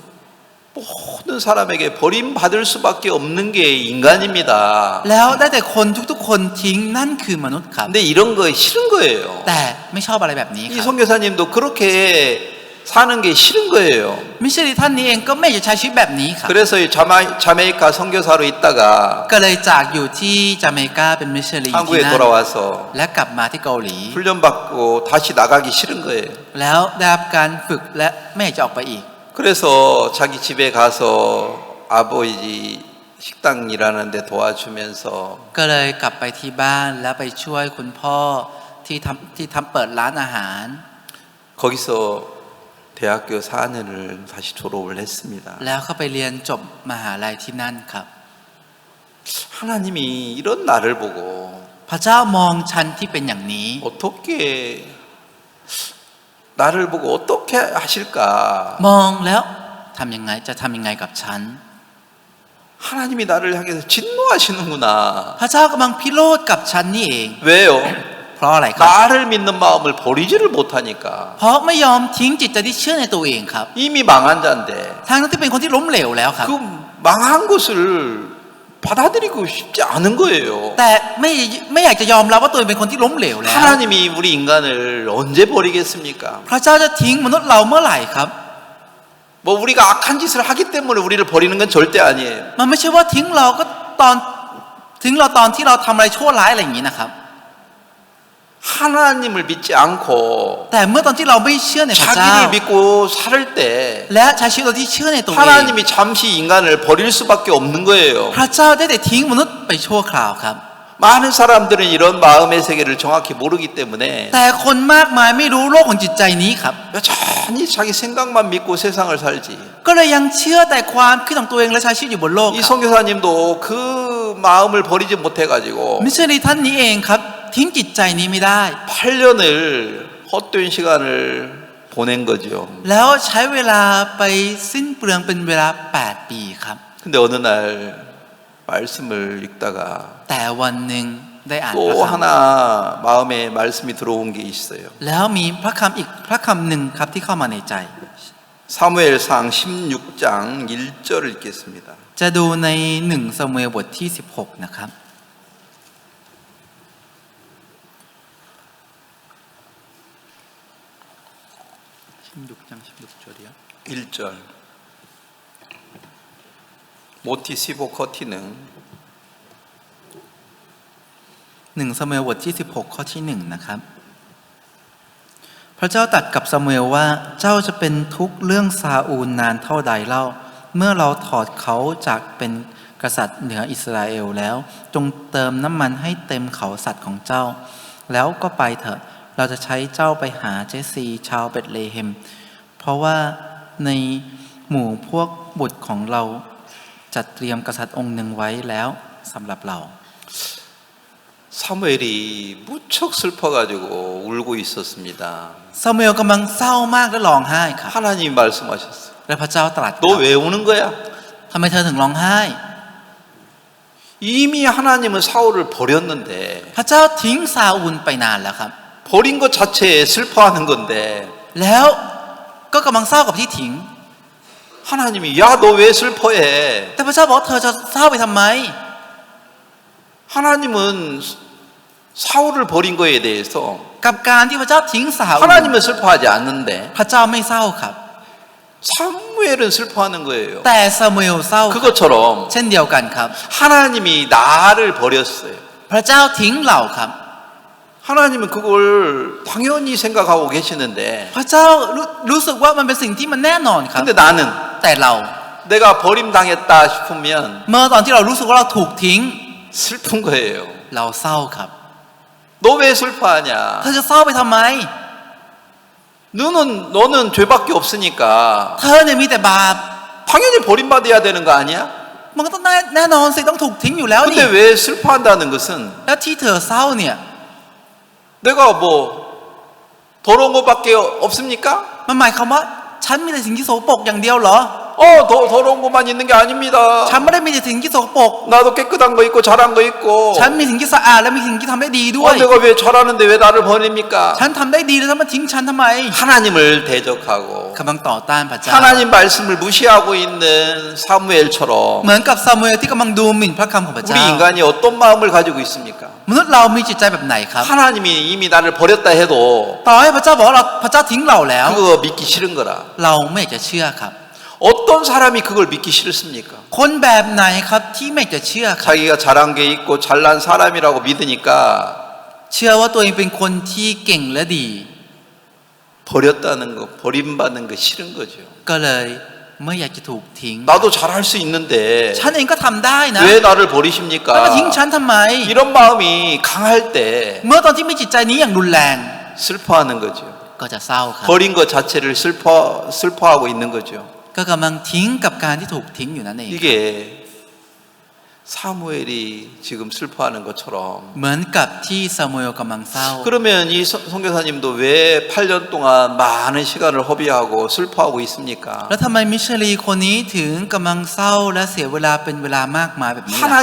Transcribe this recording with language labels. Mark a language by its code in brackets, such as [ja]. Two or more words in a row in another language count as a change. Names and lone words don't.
[ko] 모든 사람에게 버림받을 수밖에 없는 게 인간입니다. [th] แล้วได้แต่คนทุกๆคนทิ้งนั่นคือมนุษย์ครับ [ko] 근데 이런 거 싫은 거예요. [th] แต่ไม่ชอบอะไรแบบนี้ค [ko] 이 [th] รับ [ko] 선교사님도 그렇게 사는 게 싫은 거예요. [th] มิชลินท่านนี้เองก็ไม่อยากจะใช้ชีวิตแบบนี้ครับ [ko] 그래서 이 자메이카 선교사로 있다가 [th] ก็เลยจากอยู่ที่จาเมกาเป็นมิชลินที่ [ko] 한국에 [th] นั่น [ko] 돌아와서 [th] และกลับมาที่เกาหลี [ko] 훈련받고 다시 나가기 싫은 거예요. [th] แล้วได้รับการฝึกและไม่อยากจะออกไปอีก [ko] 그래서 자기 집에 가서 아버지 식당 일하는 데 도와주면서 [th] ก็เลยกลับไปที่บ้านแล้วไปช่วยคุณพ่อที่ทำเปิดร้านอาหาร [ko] 거기서 대학교 4년을 다시 졸업을 했습니다. [th] แล้วเขาไปเรียนจบมหาลัยที่นั่นครับ [ko] 하나님이 이런 나를 보고 [th] พระเจ้ามองฉันที่เป็นอย่างนี้ [ko] 어떻게 나를 보고 어떻게 하실까? [th] มองแล้วทำยังไงจะทำยังไงกับฉัน [ko] 하나님이 나를 향해서 진노하시는구나. [th] พระเจ้ากำลังพิโรธกับฉันนี่เอง [ko] 왜요? [th] เพราะอะไรครับ [ko] 나를 믿는 마음을 버리지를 못하니까. [th] เพราะไม่ยอมทิ้งจิตใจที่เชื่อในตัวเองครับ [ko] 이미 망한 자인데 [th] ทางนั้นที่เป็นคนที่ล้มเหลวแล้วครับ [ko] 그 망한 것을 받아들이고 싶지 않은 거예요. [th] แต่ไม่อยากจะยอมรับว่าตัวเองเป็นคนที่ล้มเหลวแล้ว [ko] 하나님이 우리 인간을 언제 버리겠습니까? [th] พระเจ้าจะทิ้งมนุษย์เราเมื่อไหร่ครับ [ko] 뭐 우리가 악한 짓을 하기 때문에 우리를 버리는 건 절대 아니에요. [th] มันไม่ใช่ว่าทิ้งเราก็ตอนทิ้งเราตอนที่เราทำอะไรชั่วร้ายอะไรอย่างนี้นะครับ [ko] 하나님을 믿지 않고 [th] แต่เมื่อตอนที่เราไม่เชื่อในพระเจ้า [ko] 자기를 믿고 살 때 [th] และใช้ชีวิตเราที่เชื่อในตัวเอง [ko] 하나님이 잠시 인간을 버릴 수밖에 없는 거예요. [th] พระเจ้าได้แต่ทิ้งมนุษย์ไปชั่วคราวครับ [ko] 많은 사람들은 이런 마음의 세계를 정확히 모르기 때문에 [th] แต่คนมากมายไม่รู้โลกของจิตใจนี้ครับ [ko] 여전히 자기 생각만 믿고 세상을 살지. [th] ก็เลยยังเชื่อแต่ความคิดของตัวเองและใช้ชีวิตอยู่บนโลก [ko] 이 [th] ครับ [ko] 선교사님도 그 마음을 버리지 못해가지고 [th] มิชชันนารีท่านนี้เองครับทิ้งจิตใจนี้ไม่ได้ [ko] 8년을 헛된 시간을 보낸 거죠. [th] แล้วใช้เวลาไปสิ้นเปลืองเป็นเวลา8 ปีครับ [ko] 근데 어느 날 말씀을 읽다가 [th] แต่วันหนึ่งได้อ่านพ [ko] 또 [th] ระค [ko] 하나 마음에 말씀이 들어온 게 있어요. [th] ำแล้วมีพระคำอีกพระคำหนึ่งครับที่เข้ามาในใจ [ko] 사무엘상 16장 1절을 읽겠습니다. [th] จะดูใน1 ซามูเอลบทที่16นะครับ [ko] 1절 모티 15 커티는 [th] 1 ซามูเอลบทที่16ข้อที่1นะครับพระเจ้าตรัสกับซามูเอลว่าเจ้าจะเป็นทุกข์ เรื่องซาอูลนานเท่าใดเล่าเมื่อเราถอดเขาจากเป็นกษัตริย์เหนืออิสราเอลแล้วจงเติมน้ำมันให้เต็มเขาสัตว์ของเจ้าแล้วก็ไปเถอะเราจะใช้เจ้าไปหาเจสซีชาวเบธเลเฮมเพราะว่าในหมู่พวกบุตรของเราจัดเตรียมกษัตริย์องค์หนึ่งไว้แล้วสำหรับเรา [ko] 사무엘이 무척 슬퍼가지고 울고 있었습니다. [th] ซามูเอลกำลังเศร้ามากและร้องไห้ครับ [ko] 하나님이 말씀하셨어요. [th] และพระเจ้าตรัส [ko] 너 왜 우는 거야? [th] ทำไมเธอถึงร้องไห้ [ko] 이미 하나님은 사울을 버렸는데 [th] พระเจ้าทิ้งซาอูลไปนานแล้วครับ [ko] 버린 것 자체에 슬퍼하는 건데 [th] แล้วก็กำลังเศร้ากับที่ทิ้ง [ko] 하나님이 야 너 왜 슬퍼해? [th] แต่พระเจ้าบอกเธอจะเศร้าไปทำไม [ko] 하나님은 사울을 버린 거에 대해서 [th] กับการที่พระเจ้าทิ้งซาอูล [ko] 하나님은 슬퍼하지 않는데 [th] พระเจ้าไม่เศร้าครับ [ko] 사무엘은 슬퍼하는 거예요. [th] แต่ซามูเอลเศร้า [ko] 그것처럼 [th] เช่นเดียวกันครับ [ko] 하나님이 나를 버렸어요. [th] พระเจ้าทิ้งเราครับ [ko] 하나님은 그걸 당연히 생각하고 계시는데 [th] พระเจ้ารู้สึกว่ามันเป็นสิ่งที่มันแน่นอนครับ [ko] 근데 나는 [th] แต่เรา [ko] 내가 버림당했다 싶으면 [th] เมื่อตอนที่เรารู้สึกว่าเราถูกทิ้ง [ko] 슬픈 거예요. [th] เราเศร้าครับ [ko] 너 왜 슬퍼하냐? [th] เธอจะเศร้าไปทำไม [ko] 너는 죄밖에 없으니까 [th] เธอเนี่ยมีแต่บาป [ko] 당연히 버림받아야 되는 거 아니야? [th] มันก็ต้องแน่นอนสิต้องถูกทิ้งอยู่แล้วนี่ [ko] 근데 왜 슬퍼한다는 것은 [th] แล้วที่เธอเศร้าเนี่ย [ko] 내가 뭐 더러운 것밖에 없습니까? [th] มันหมายความว่าฉันมีแต่สิ่งที่โสโปรกอย่างเดียวเหรอ [ko] 더러운 것만 있는 게 아닙니다. [th] ฉันไม่ได้มีแต่สิ่งที่โสโปรก [ko] 나도 깨끗한 거 있고 잘한 거 있고. [th] ฉันมีสิ่งที่สะอาดและมีสิ่งที่ทำได้ดีด้วย [ko] 내가 왜 잘하는데 왜 나를 버립니까? [th] ฉันทำได้ดีแล้วท่านมาทิ้งฉันทำไม [ko] 하나님을 대적하고 [th] กำลังต่อต้านพระเจ้า [ko] 하나님 말씀을 무시하고 있는 사무엘처럼 [th] เหมือนกับซามูเอลที่กำลังดูหมิ่นพระคำของพระเจ้า [ko] 우리 인간이 어떤 마음을 가지고 있습니까? [th] มนุษย์เรามีจิตใจแบบไหนครับ [ko] 하나님이 이미 나를 버렸다 해도 [th] ต่อให้พระเจ้าบอกว่าพระเจ้าทิ้งเราแล้ว [ko] 그거 믿기 싫은 거라. [th] เราไม่อยากจะเชื่อครับ [ko] 어떤 사람이 그걸 믿기 싫습니까? [th] คนแบบไหนครับที่ไม่อยากจะเชื่อครับ [ko] 자기가 잘한 게 있고 잘난 사람이라고 믿으니까 [th] เชื่อว่าตัวเองเป็นคนที่เก่งและดี [ko] 버렸다는 거, 버림받는 거 싫은 거죠. [th] ก็เลยไม่อยากจะถูกทิ้ง [ko] 나도 잘할 수 있는데 [th] ฉันเองก็ทำได้นะ [ko] 왜 나를 [th] แล้วมา [ko] 버리십니까? [th] ทิ้งฉันทำไม [ko] 이런 마음이 강할 때 [th] เมื่อตอนที่มีจิตใจนี้อย่างรุนแรง [ko] 슬퍼하는 거죠. [th] ก็จะเศร้าครับ [ko] 버린 것 자체를 슬퍼하고 있는 거죠. [th] ก็กำลังทิ้งกับการที่ถูกทิ้งอยู่นั่นเอง [ko] 이게 사무엘이 지금 슬퍼하는 것처럼 [th] เหมือนกับที่ซามูเอลกำลังเศร้า [ko] 그러면 이 선교사님도 왜 8년 동안 많은 시간을 허비하고 슬퍼하고 있습니까? [th] แล้วทำไมมิชลีคนนี้ถึงกำลังเศร้าและเสียเวลาเป็นเวลามากมายแบบนี้ล่ะครับ